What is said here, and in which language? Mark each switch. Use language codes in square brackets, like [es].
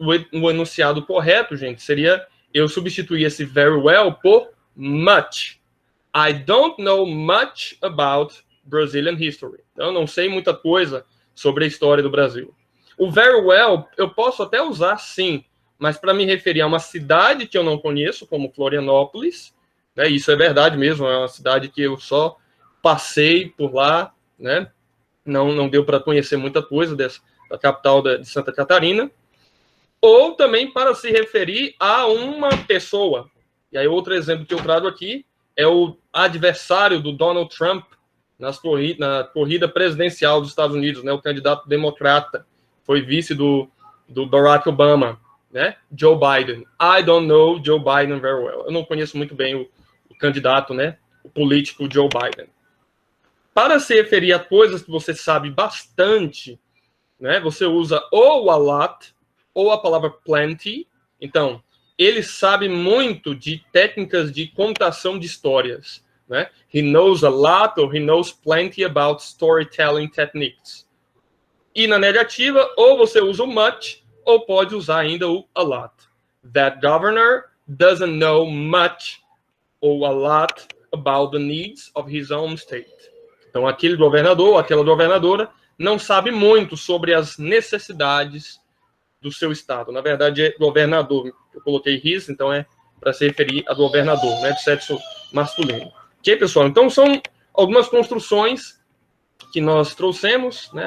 [pt] O enunciado correto, gente, seria eu substituir esse very well por much. [en] I don't know much about Brazilian history. [pt] Eu não sei muita coisa sobre a história do Brasil. O very well eu posso até usar, sim, mas para me referir a uma cidade que eu não conheço, como Florianópolis, né, isso é verdade mesmo, é uma cidade que eu só passei por lá, né, não deu para conhecer muita coisa da capital de Santa Catarina, ou também para se referir a uma pessoa. E aí outro exemplo que eu trago aqui é o adversário do Donald Trump na corrida presidencial dos Estados Unidos, né, o candidato democrata, foi vice do Barack Obama, né, Joe Biden. [en] I don't know Joe Biden very well. [pt] Eu não conheço muito bem o candidato, né, o político Joe Biden. Para se referir a coisas que você sabe bastante, né, você usa ou a lot ou a palavra plenty. Então, ele sabe muito de técnicas de contação de histórias, né? [en] He knows a lot or he knows plenty about storytelling techniques. [pt] E na negativa, ou você usa o much, ou pode usar ainda o a lot. [en] That governor doesn't know much or a lot about the needs of his own state. [pt] Então, aquele governador ou aquela governadora não sabe muito sobre as necessidades do seu estado. Na verdade, é governador. Eu coloquei his, então é para se referir a governador, né, de sexo masculino. Ok, pessoal? Então, são algumas construções que nós trouxemos, né?